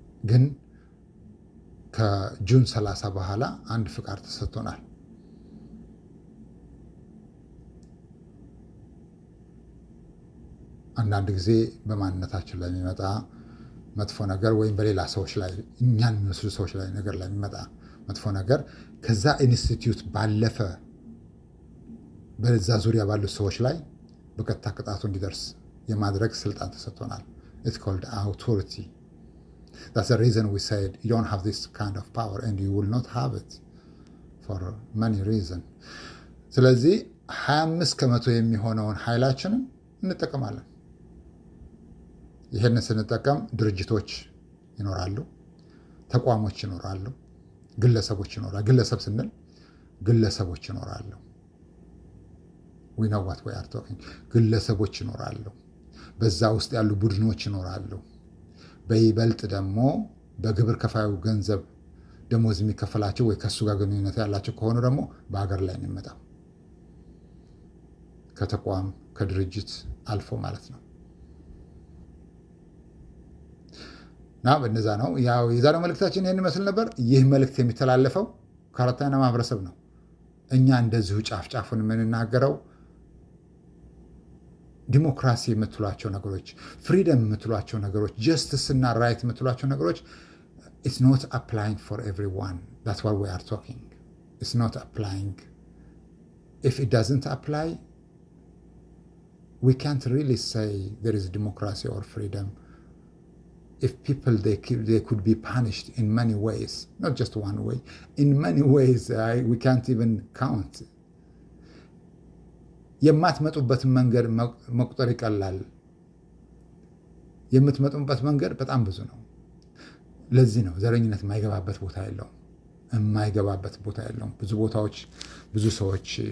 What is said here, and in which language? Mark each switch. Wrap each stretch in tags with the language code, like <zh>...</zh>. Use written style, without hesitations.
<am>ግን ከጁን 30 በኋላ አንድ ፍቃድ ተሰጥቶናል። አንዳንድ ጊዜ በማንነታችን ላይ የሚመጣ መጥፎ ነገር ወይም በሌላ ሰዎች ላይ እኛን የሚመስሉ ሰዎች ላይ ነገር ላይ የሚመጣ መጥፎ ነገር ከዛ ኢንስቲትዩት ባለፈ በዛ ዙሪያ ባሉት ሰዎች ላይ በቀጥታ ቅጣቱ እንዲደርስ የማድረግ ስልጣን ተሰጥቶናል።</am> <en>It's called authority. That's the reason we said you don't have this kind of power and you will not have it for many reasons.</en> <am>ስለዚህ 25% የሚሆነውን ኃይላችንን እንጠቀማለን። ይሄንን ስንጠቀም ድርጅቶች ይኖራሉ፣ ተቋሞች ይኖራሉ፣ ግለሰቦች ይኖራሉ። ግለሰብ ስንል ግለሰቦች ይኖራሉ።</am> <en>we know what we are talking.</en> <am>ግለሰቦች ይኖራሉ። በዛ ውስጥ ያሉ ቡድኖች ይኖራሉ። በይበልጥ ደግሞ በግብር ከፋዩ ገንዘብ ደሞዝ የሚከፈላቸው ወይ ከሱ ጋር ግንኙነት ያላቸው ከሆኑ ደግሞ በሀገር ላይ ነው የሚመጣው፣ ከተቋም ከድርጅት አልፎ ማለት ነው። እና በነዛ ነው ያው የዛሬው መልእክታችን ይህን ይመስል ነበር። ይህ መልእክት የሚተላለፈው ከአራተኛ ማህበረሰብ ነው። እኛ እንደዚሁ ጫፍ ጫፉን የምንናገረው ዲሞክራሲ የምትሏቸው ነገሮች፣ ፍሪደም የምትሏቸው ነገሮች፣ ጀስትስ እና ራይት የምትሏቸው ነገሮች</am> <en>it's not applying for everyone. That's what we are talking. It's not applying. If it doesn't apply, we can't really say there is democracy or freedom. If people, they could be punished in many ways, not just one way, in many ways we can't even count.</en> <am>የማትመጡበትን መንገድ መቁጠር ይቀላል። የምትመጡበት መንገድ በጣም ብዙ ነው። ለዚህ ነው ዘረኝነት የማይገባበት ቦታ የለውም። ብዙ ቦታዎች ብዙ ሰዎች</am>